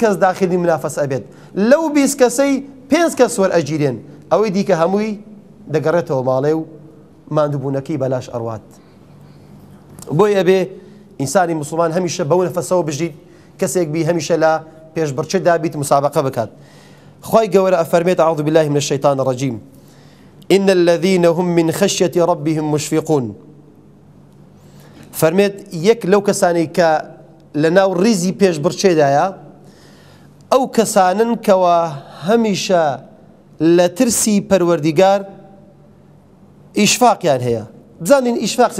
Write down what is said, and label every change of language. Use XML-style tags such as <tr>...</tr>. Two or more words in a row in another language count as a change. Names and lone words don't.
<ckb>کەس داخلی منافەسە ئەبێت لەو 20 کەسەی 5 کەس وەرئەگیرێن ئەوەی دیکە هەمووی دەگەڕێتەوە ماڵێ و ماندووبوونەکەی بەلاش ئەڕوات بۆی ئەبێ ئینسانی مسلمان هەمیشە بەو نەفەسەوە بژیت کەسێک بی هەمیشە لە پێشبڕچێدا بیت مسابقە بکات خی گەورە ئەفەرمێت</ckb> <ar>أعوذ بالله من الشيطان الرجيم إن الذين هم من خشية ربهم مشفقون</ar> <ckb>فەرمێت یەک لەو کەسانی کە لەناو ڕیزی پێشبڕچێدایە ئەو کەسانن کەوە هەمیشە لە ترسی پەروەردیگار ئیشفاقیان هەیە بزانین ئیشفاقی</ckb>